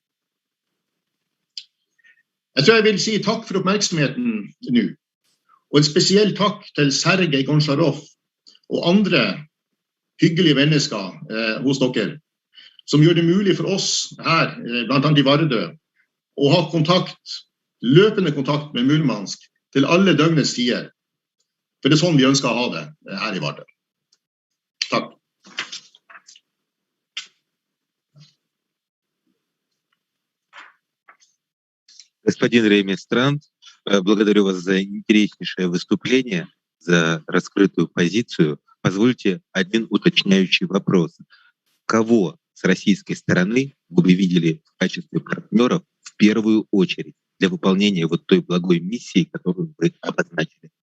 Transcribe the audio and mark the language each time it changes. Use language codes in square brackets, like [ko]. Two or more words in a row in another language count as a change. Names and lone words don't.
[no] Jeg tror jeg vil si takk for oppmerksomheten nå, og en spesiell takk til Sergej Goncharov og andre hyggelige mennesker hos dere, som gjør det mulig for oss her, blant annet I Vardø, å ha løpende kontakt med Murmansk til alle døgnets tider. For det sånn vi ønsker å ha det her I Vardø. Takk. [ru] Господин Рейместранд, благодарю вас за интереснейшее выступление, за раскрытую позицию. Позвольте один уточняющий вопрос. Кого с российской стороны вы бы видели в качестве партнеров в первую очередь для выполнения вот той благой миссии, которую вы обозначили?